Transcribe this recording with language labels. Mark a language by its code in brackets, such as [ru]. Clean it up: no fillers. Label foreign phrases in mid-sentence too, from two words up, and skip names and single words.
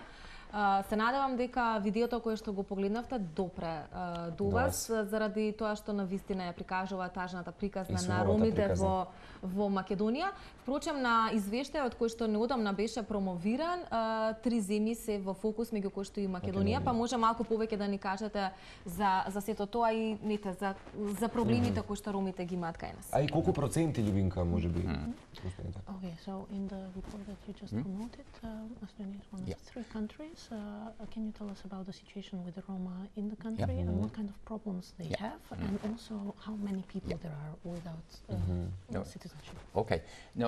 [mk] Се надевам дека видеото кое што го погледнавте допре до вас, заради тоа што навистина ја прикажува тажната приказна на ромите во Македонија. Впрочем, на извештајот кој што неодамна беше промовиран, 3 земји се во фокус, меѓу кои што и Македонија, па може малку повеќе да ни кажете за сето тоа и за проблемите кои што ромите ги имаат кај нас. А и колку проценти, Ljubinka, може би? [en] Okay, so in the report that you just promoted, Estonia is one of 3 countries. Can you tell us about the situation with the Roma in the country and what kind of problems they have, and also how many people there are without citizenship? Okay. No,